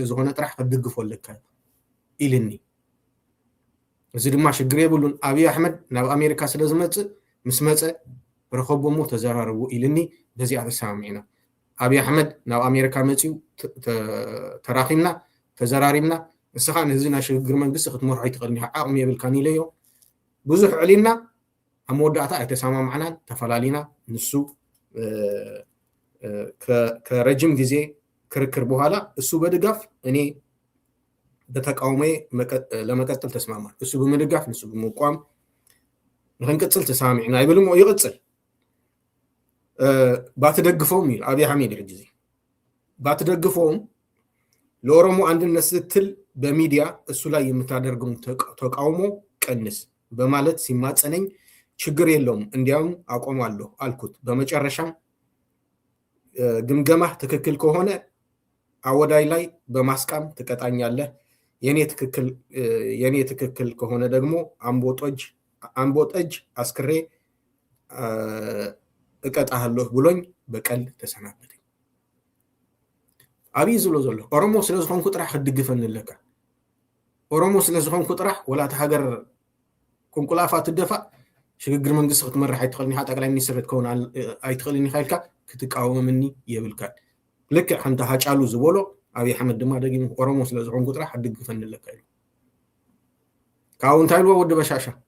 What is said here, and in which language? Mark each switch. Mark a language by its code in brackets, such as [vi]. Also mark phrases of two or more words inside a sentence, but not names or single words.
[ti] ዝኾነ ጥራሕ ክድግፎ ኣለካ ኢልኒ እዚ ድማ ሽግር የብሉን አብይ አሕመድ ናብ አሜሪካ ስለ ዝመጽእ ምስ መጸ ረኸቦሞ ተዘራረቡ ኢልኒ በዚኣ ተሰማሚዕና አብይ አሕመድ ናብ አሜሪካ መጺው ተራኺምና ተዘራሪምና እስኻ ንህዝና ሽግግር መንግስቲ ክትመርሖ ይትኽእልኒ ዓቕሚ የብልካን ኢለዮ ብዙሕ ዕሊና ኣብ መወዳእታ ኣይተሰማምዕናን ተፈላሊና ንሱ [am] ከረጅም ጊዜ ክርክር በኋላ እሱ በድጋፍ እኔ በተቃውሞዬ ለመቀጠል ተስማማን እሱ በመድጋፍ [ti] ንሱ በመቋም ንክንቅጽል ተሰማሚዕና ይብልሞ ይቅጽል [am] ባትደግፈውም ይል አብይ አሕመድ ጊዜ ባትደግፈውም ለኦሮሞ አንድነት ስትል በሚዲያ እሱ ላይ የምታደርገው ተቃውሞ ቀንስ በማለት ሲማጸነኝ ችግር የለውም እንዲያውም አቆማለሁ አልኩት በመጨረሻም ግምገማህ ትክክል ከሆነ አወዳይ ላይ በማስቃም ትቀጣኛለህ የኔ ትክክል ከሆነ ደግሞ አምቦጠጅ አስክሬ እቀጣለሁ ብሎኝ በቀል ተሰናበተኝ [ti] አብይ ዝሎ ዘሎ ኦሮሞ ስለዝኾንኩ ጥራሕ ክድግፈንለካ ኦሮሞ ስለዝኾንኩ ጥራሕ ወላ ተሃገር ቁንቁላፋ ትደፋ ሽግግር መንግስቲ ክትመርሕ ኣይትኽእልኒ ጠቅላይ ሚኒስትር ክትከውን ኣይትኽእልኒ ኻይልካ ክትቃወመኒ የብልካ ልክ ከምታ ሃጫሉ ዝበሎ አብይ አሕመድ ድማ ደጊሙ ኦሮሞ ስለዝኾንኩ ጥራሕ ክድግፈንለካ ኢሉ ካብኡ እንታይ ኢልዎ ወዲ በሻሻ